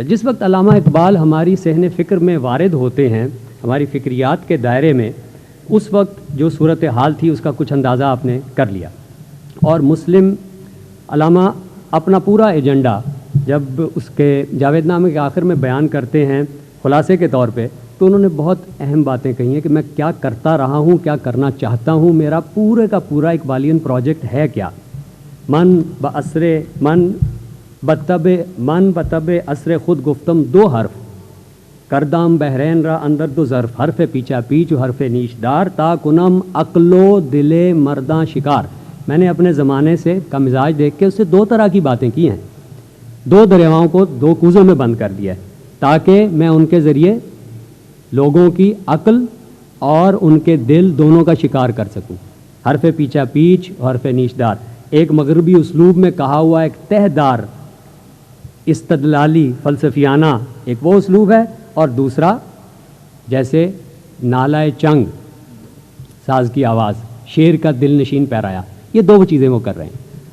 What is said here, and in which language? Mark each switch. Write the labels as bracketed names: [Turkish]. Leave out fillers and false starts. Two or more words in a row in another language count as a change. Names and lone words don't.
[Urdu] جس وقت علامہ اقبال ہماری صحن فکر میں وارد ہوتے ہیں، ہماری فکریات کے دائرے میں، اس وقت جو صورتحال تھی اس کا کچھ اندازہ آپ نے کر لیا، اور مسلم علامہ اپنا پورا ایجنڈا جب اس کے جاوید نامے کے آخر میں بیان کرتے ہیں خلاصے کے طور پہ، تو انہوں نے بہت اہم باتیں کہی ہیں کہ میں کیا کرتا رہا ہوں، کیا کرنا چاہتا ہوں، میرا پورے کا پورا اقبالین پروجیکٹ ہے کیا۔ [Persian] من بطب عصر خود گفتم دو حرف، کردام بحرین را اندر دو ظرف، حرف پیچا پیچ و حرف نیشدار، تا کنم عقل و دل مرداں شکار۔ [Urdu] میں نے اپنے زمانے سے کا مزاج دیکھ کے اس سے دو طرح کی باتیں کی ہیں، دو دریاؤں کو دو کوزوں میں بند کر دیا ہے تاکہ میں ان کے ذریعے لوگوں کی عقل اور ان کے دل دونوں کا شکار کر سکوں۔ [Persian] حرف پیچا پیچ [Urdu] اور [Persian] حرف نیشدار [Urdu] ایک مغربی اسلوب میں کہا ہوا ایک تہ دار استدلالی فلسفیانہ ایک وہ اسلوب ہے، اور دوسرا جیسے نالائے چنگ ساز کی آواز، شیر کا دل نشین پیرایا، یہ دو چیزیں وہ کر رہے ہیں۔